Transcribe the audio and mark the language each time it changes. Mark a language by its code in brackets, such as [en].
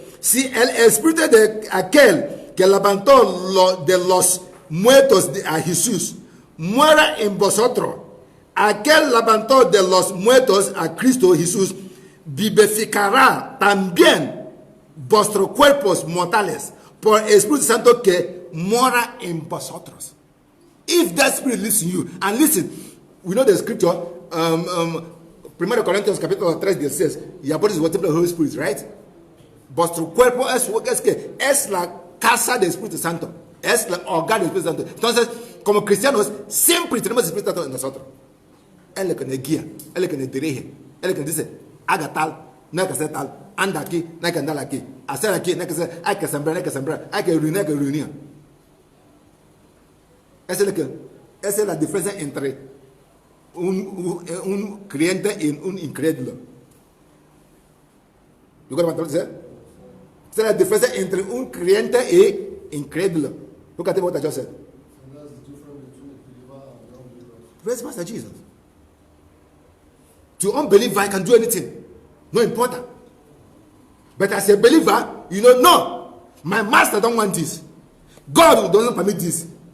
[es] Si el espíritu de aquel que levantó de los muertos a Jesús muera en vosotros, aquel levantó de los muertos a Cristo Jesús vivificará también vuestros cuerpos mortales por el Espíritu Santo que mora en vosotros. [en] If that Spirit lives in you, and listen, we know the scripture, 1 Corinthians capítulo 3 says, your body is what temple of the Holy Spirit, right? [es] Vuestro cuerpo es la casa del Espíritu Santo, es el hogar del Espíritu Santo. Entonces, como cristianos, siempre tenemos el Espíritu Santo en nosotros. Él es el que nos guía, él es el que nos dirige, él es el que nos dice, haga tal, no hay que hacer tal, anda aquí, no hay que andar aquí, hacer aquí, no hay que hacer, hay que sembrar, no hay que sembrar, hay que reunir. Esa es la diferencia entre un creyente y un incrédulo. [en] ¿You got what I'm saying? [es] Esa es la diferencia entre un creyente y incrédulo. [en] Look at what I just said. And that's the difference between a believer and non-believer. Praise Master Jesus. To unbeliever, I can do anything. No important. But as a believer, you know, no. My master don't want this. God doesn't permit this.